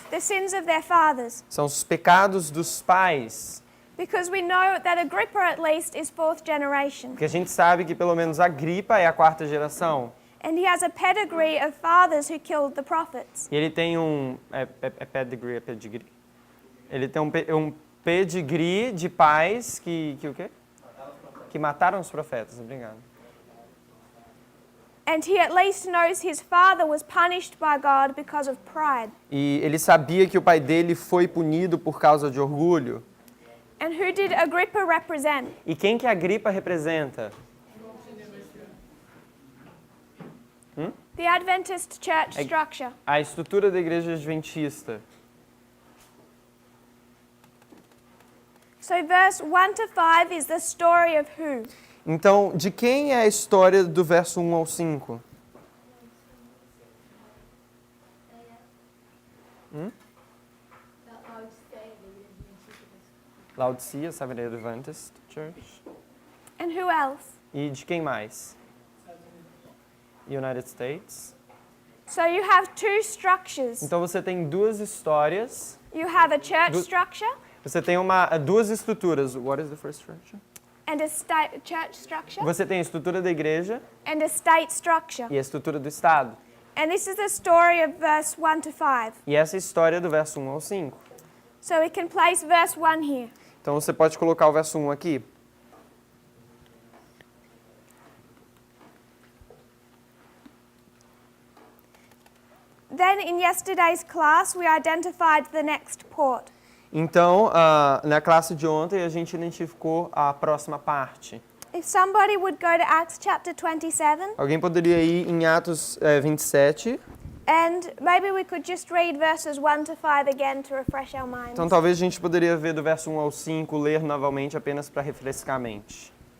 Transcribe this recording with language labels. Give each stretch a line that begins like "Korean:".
English: The sins of their fathers.
Portuguese: São os pecados dos pais.
English: Because we know that Agrippa, at least, is fourth generation.
Portuguese: Porque a gente sabe que pelo menos Agripa é a quarta geração.
English: And he has a pedigree of fathers who killed the prophets.
Portuguese: E ele tem pedigree. Ele tem um pedigree de pais que o quê? Que mataram os profetas. Obrigado.
English: And he at least knows his father was punished by God because of pride.
Portuguese: E ele sabia que o pai dele foi punido por causa de orgulho.
English: And who did Agrippa represent?
Portuguese: E quem que Agripa representa?
English: The Adventist church structure.
Portuguese: A estrutura da igreja adventista.
English: So verse 1 to 5 is the story of who?
Portuguese: Então, de quem é a história do verso 1 ao 5?
English: Laodicea, Seventh Adventist Church. And who else?
Portuguese: E de quem mais? United States.
English: So you have two structures.
Portuguese: Então você tem duas histórias.
English: You have a church structure
Portuguese: Você tem duas estruturas.
English: What is the first structure? And a state church structure
Portuguese: Você tem a estrutura da igreja
English: and a state structure.
Portuguese: e a estrutura do Estado.
English: And this is the story of verse 1 to 5.
Portuguese: E essa é a história do verso 1 ao 5.
English: So we can place verse 1 here.
Portuguese: Então você pode colocar o verso 1 aqui.
English: Then in yesterday's class we identified the next port.
Portuguese: Então, na classe de ontem, a gente identificou a próxima parte.
English: If somebody would go to Acts chapter 27,
Portuguese: Alguém poderia ir em Atos 27.
English: and maybe we could just read verses 1 to 5 again to refresh our minds.
Portuguese: Então, talvez a gente poderia ver do verso 1 ao 5, ler novamente apenas para refrescar a mente.